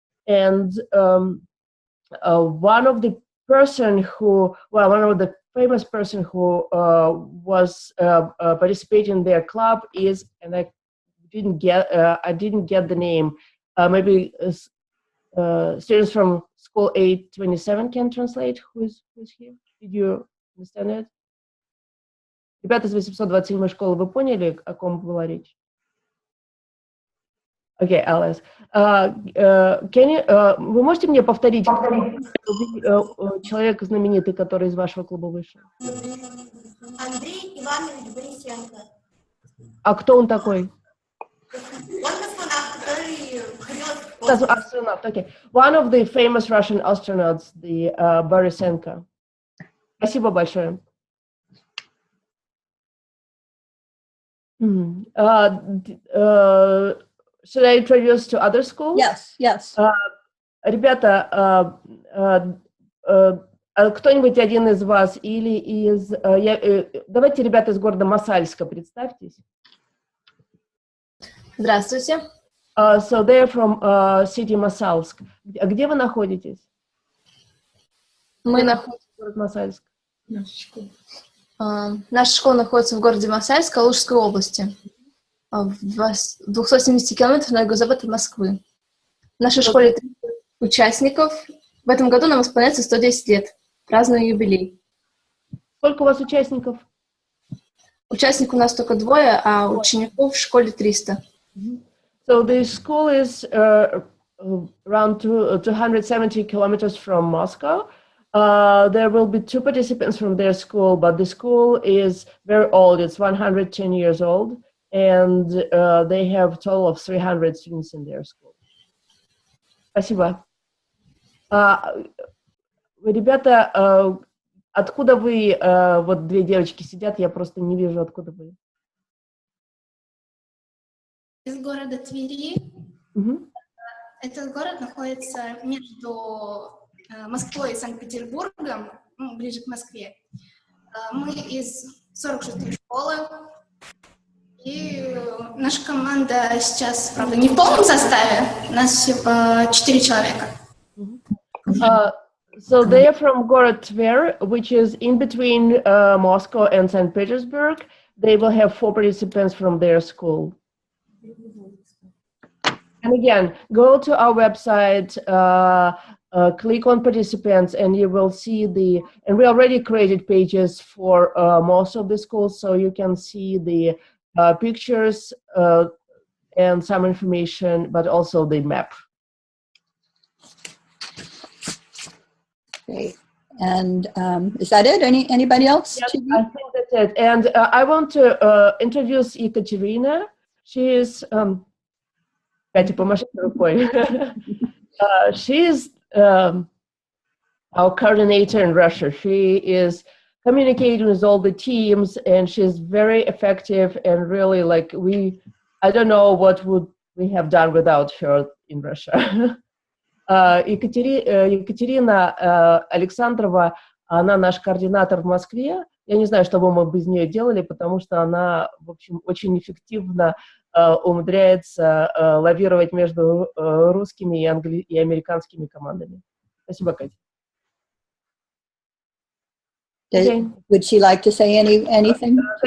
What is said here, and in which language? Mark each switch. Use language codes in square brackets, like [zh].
[en] And one of the famous person who was participating in their club is, and I didn't get the name. Maybe students from School 827 can translate. Who's here? Did you understand it? [ru] Ребята из 827 школы, вы поняли, о ком была речь? [en] Okay, Alice. [ru] Вы можете мне повторить человек знаменитый, который из вашего клуба вышел? Андрей Иванович Борисенко. А кто он такой? Он космонавт, который ходил в [en] That's astronaut. Okay. One of the famous Russian astronauts, the Borisenko. [ru] Спасибо большое. [en] Should I introduce to other schools? Yes. [ru] Ребята, кто-нибудь один из вас или из... Давайте, ребята из города Мосальска, представьтесь. Здравствуйте. [en] So they're from city Мосальск. [ru] Где вы находитесь? Мы находимся в городе Мосальск. Наша школа находится в городе Мосальск, Калужской области, в 270 километров на юго-запад от Москвы. В нашей школе 30 участников. В этом году нам исполняется 110 лет. Празднуем юбилей. Сколько у вас участников? Участников у нас только 2, а учеников в школе 300. [en] So the school is around 270 kilometers from Moscow. There will be 2 participants from their school, but the school is very old. It's 110 years old, and they have a total of 300 students in their school. [ru] Спасибо. Ребята, откуда вы? Вот 2 девочки сидят, я просто не вижу, откуда вы. Из города Твери. Этот город находится между Москвой и Санкт-Петербургом, ближе к Москве. Мы из 46-й школы. И наша команда сейчас, правда, не в полном составе. У нас всего 4 человека. [en] So they are from город Tver, which is in between Moscow and St. Petersburg. they will have 4 participants from their school. And again, go to our website, click on participants, and you will see and we already created pages for most of the schools, so you can see the pictures and some information, but also the map. Great. And is that it? Anybody else? Yes, I think that's it. And I want to introduce Ekaterina. She is Катя, [ru] помаши рукой. [en] She is our coordinator in Russia. She is communicating with all the teams, and she's very effective, and really, like, I don't know what would we have done without her in Russia. [ru] Екатерина Александрова, она наш координатор в Москве. Я не знаю, что бы мы без нее делали, потому что она, в общем, очень эффективно умудряется лавировать между русскими и американскими командами. Спасибо, Катя. [en] Would she like to say anything?